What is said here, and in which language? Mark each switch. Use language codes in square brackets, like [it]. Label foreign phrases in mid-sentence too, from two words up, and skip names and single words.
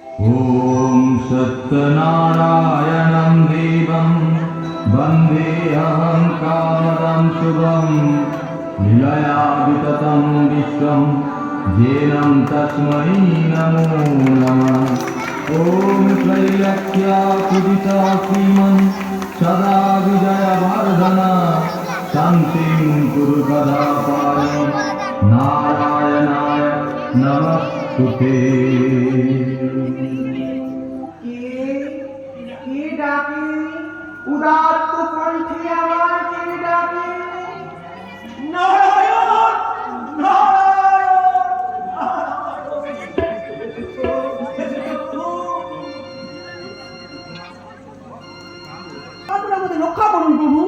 [sa] ॐ सत्यनारायणं देवं वन्देऽहं कामदं शुभं लीलया विततं विश्वं येनं तस्मै नमो नमः। ॐ त्रैलक्ष्या पूजिता श्रीमन् सदा विजयवर्धन शान्तिं कुरु कदापाय नारायणाय नमस्तुते। [bn] কে ডাকে উদাত্ত কণ্ঠে আমার কে ডাকে নারায়ণ আমাদের রক্ষা করুন প্রভু।